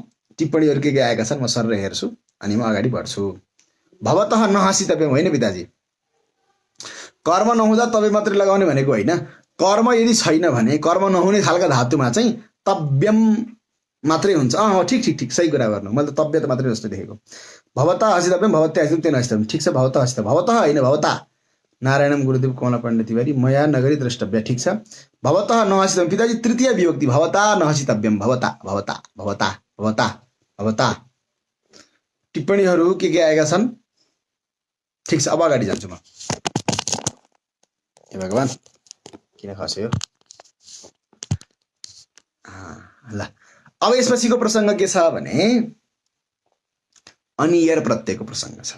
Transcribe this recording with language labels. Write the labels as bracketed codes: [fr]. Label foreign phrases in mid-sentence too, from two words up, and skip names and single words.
[ne] टिप्पणीहरू के आएका छन् म सर हेर्छु अनि म अगाडि बढ्छु। [sa] भवतः नहसितव्यम [ne] होइन पिताजी, कर्म नहुँदा तव्य मात्रै लगाउने भनेको होइन। कर्म यदि छैन भने कर्म नहुने खालका धातुमा चाहिँ तव्यम मात्रै हुन्छ। ठिक ठिक ठिक, सही कुरा गर्नु। मैले त तव्यत मात्रै जस्तो देखेको। [sa] भवतः हसितव्यम, भवत्या हसितव्यम, तेन हसितव्यम। [ne] ठिक छ, [sa] भवतः हसितव्यम, भवतः होइन भवता। नारायणम गुरुदेव कमला पाण्डे तिवारी, मया नगरी द्रष्टव्य। [ne] ठिक छ, [sa] भवतः नहसितव्यम पिताजी, तृतीय विभक्ति, भवता नहसितव्यम, भवता भवता भवता भवता भवता। [ne] टिप्पणीहरू के आएका छन्? ठिक छ, अब अगाडि जान्छु म। हे भगवान्, किन खस्यो? ल, अब यसपछिको प्रसङ्ग के छ भने अनियर प्रत्ययको प्रसङ्ग छ।